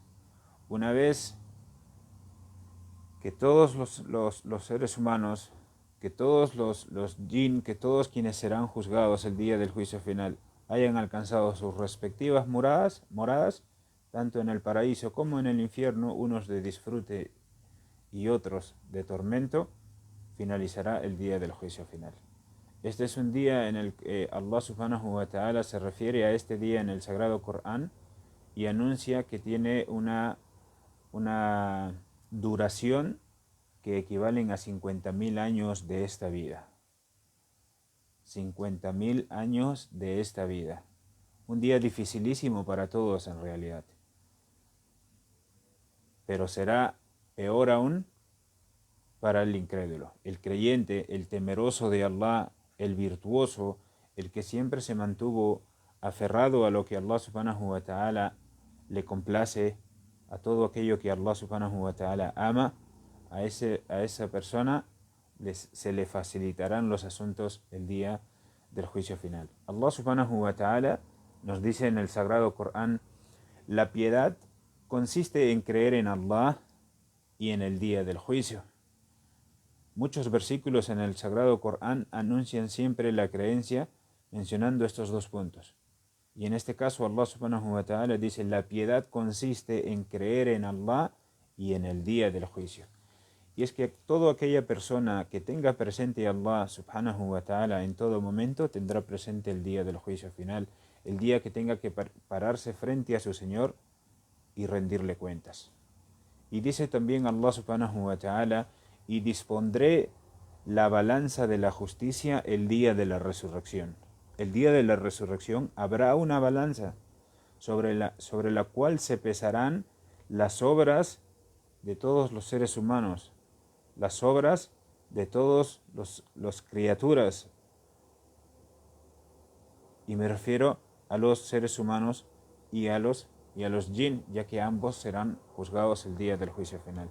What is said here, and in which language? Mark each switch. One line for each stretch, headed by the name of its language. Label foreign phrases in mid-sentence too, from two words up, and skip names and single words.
Spanish: Una vez que todos los seres humanos, que todos los jinn, que todos quienes serán juzgados el día del juicio final hayan alcanzado sus respectivas moradas, tanto en el paraíso como en el infierno, unos de disfrute y otros de tormento, finalizará el día del juicio final. Este es un día en el que
Arabic: الله سبحانه وتعالى
Spanish: se refiere a este día en el Sagrado Corán y anuncia que tiene una duración que equivalen a 50.000 años de esta vida. 50.000 años de esta vida. Un día dificilísimo para todos en realidad. Pero será peor aún para el incrédulo. El creyente, el temeroso de Allah, el virtuoso, el que siempre se mantuvo aferrado a lo que
Arabic: الله سبحانه وتعالى
Spanish: le complace, a todo aquello que
Arabic: الله سبحانه وتعالى
Spanish: ama, a esa persona se le facilitarán los asuntos el día del juicio final.
Arabic: الله سبحانه وتعالى
Spanish: nos dice en el Sagrado Corán: la piedad consiste en creer en Allah y en el día del juicio. Muchos versículos en el Sagrado Corán anuncian siempre la creencia mencionando estos dos puntos. Y en este caso
Arabic: الله سبحانه وتعالى
Spanish: dice: la piedad consiste en creer en Allah y en el día del juicio. y es que toda aquella persona que tenga presente a
Arabic: الله سبحانه وتعالى
Spanish: en todo momento, tendrá presente el día del juicio final, el día que tenga que pararse frente a su Señor y rendirle cuentas. Y dice también
Arabic: الله سبحانه وتعالى:
Spanish: y dispondré la balanza de la justicia el día de la resurrección. El día de la resurrección habrá una balanza sobre la cual se pesarán las obras de todos los seres humanos, las obras de todos los criaturas, y me refiero a los seres humanos y a los jinn, ya que ambos serán juzgados el día del juicio final.